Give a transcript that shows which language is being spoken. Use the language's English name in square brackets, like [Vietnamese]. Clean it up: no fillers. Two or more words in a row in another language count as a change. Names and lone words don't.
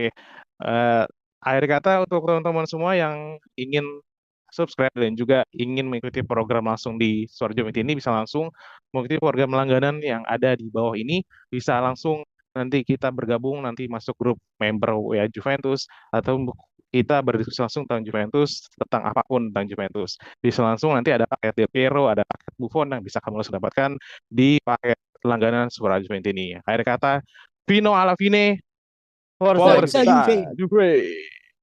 [Indonesian] Eh, Akhir kata untuk teman-teman semua yang ingin subscribe dan juga ingin mengikuti program langsung di Suara Jomit ini bisa langsung mengikuti program langganan yang ada di bawah ini, bisa langsung nanti kita bergabung nanti masuk grup member WA Juventus atau kita berdiskusi langsung tentang Juventus, tentang apapun tentang Juventus. Bisa langsung nanti ada paket Del Piero, ada paket Buffon yang bisa kamu langsung dapatkan di paket langganan Suara Jomit ini. Akhir kata, [Italian] Vino alla fine, Forza Forza Juve. Forza Juve! Juve.